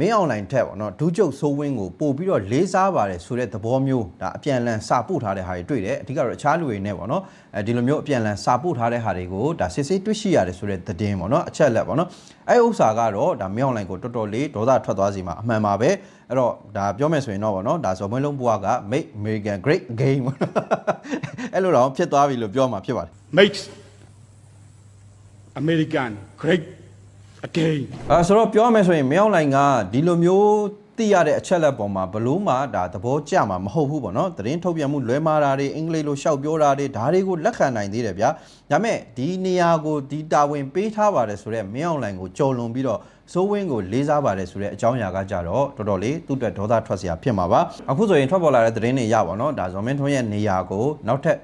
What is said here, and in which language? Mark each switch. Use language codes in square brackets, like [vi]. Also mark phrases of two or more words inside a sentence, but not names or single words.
[my] င်းအောင်လှိုင်ထက်ပေါ့နော်ဒုချုပ်စိုးဝင်းကိုပို့ပြီးတော့လေးစားပါတယ်ဆိုတဲ့သဘောမျိုးဒါအပြန်အလှန်စာပို့ထားတဲ့ဟာတွေတွေ့တယ်အဓိကတော့အခြားလူတွေနဲ့ပေါ့နော်ဒီလိုမျိုးအပြန်အလှန်စာပို့ထားတဲ့ဟာတွေကိုဒါစစ်စစ်တွေ့ရှိရတယ်ဆိုတဲ့သတင်းပေါ့နော်အချက်လက်ပေါ့နော်အဲ့ဥစ္စာကတော့ဒါမင်းအောင်လှိုင်ကိုတော်တော်လေးဒေါသထွက်သွားစီမှာအမှန်ပါပဲအဲ့တော့ဒါပြောမယ်ဆိုရင်တော့ဗောနော်ဒါဇော်မင်းလုံးဘွားက [en] make American great again [my] အဲ့လိုတော့ဖြစ်သွားပြီလို့ပြောမှာဖြစ်ပါတယ် [en] makes American great again [my] ဆိုတော့ပြောမယ်ဆိုရင်မင်းအောင်လှိုင်ကဒီလိုမျိုးသိရတဲ့အချက်လက်ပေါ်မှာဘလို့မှဒါသဘောကျမှာမဟုတ်ဘူးပေါ့နော်သတင်းထုတ်ပြန်မှုလွဲမှားတာတွေအင်္ဂလိပ်လိုရှောက်ပြောတာတွေဒါတွေကိုလက်ခံနိုင်သေးတယ်ဗျာဒါမဲ့ဒီနေရာကိုဒီတာဝန်ပေးထားပါတယ်ဆိုတော့ မင်းအောင်လှိုင်ကိုကြုံလွန်ပြီးတော့စိုးဝင်းကိုလေးစားပါတယ်ဆိုတဲ့အကြောင်းအရာကကြတော့တော်တော်လေးသူ့အတွက်ဒေါသထွက်စရာဖြစ်မှာပါအခုဆိုရင်ထွက်ပေါ်လာတဲ့သတင်းတွေရပါတော့ဒါဇော်မင်းထွန်းရဲ့နေရာကိုနောက်ထပ်